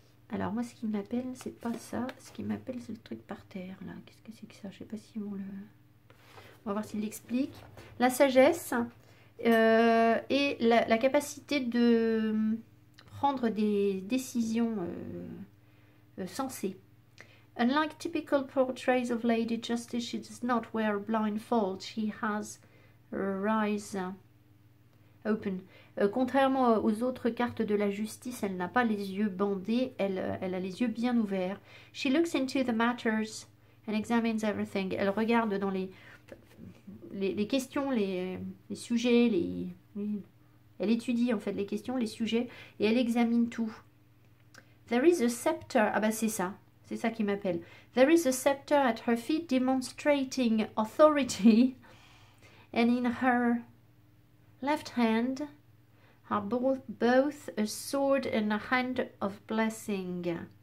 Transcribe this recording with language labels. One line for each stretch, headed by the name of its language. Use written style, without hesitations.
French: Alors moi, ce qui m'appelle, c'est pas ça. Ce qui m'appelle, c'est le truc par terre là. Qu'est-ce que c'est que ça? Je sais pas si on le... On va voir s'il l'explique. La sagesse et la capacité de prendre des décisions sensé.
English: Unlike typical portraits of Lady Justice, she does not wear a blindfold. She has her eyes open.
French: Contrairement aux autres cartes de la justice, elle n'a pas les yeux bandés, elle a les yeux bien ouverts.
English: She looks into the matters and examines everything.
French: Elle regarde dans les questions, les sujets, elle étudie en fait les questions, les sujets, et elle examine tout.
English: There is a scepter.
French: Ah bah c'est ça qui m'appelle.
English: There is a scepter at her feet demonstrating authority, and in her left hand are both a sword and a hand of blessing.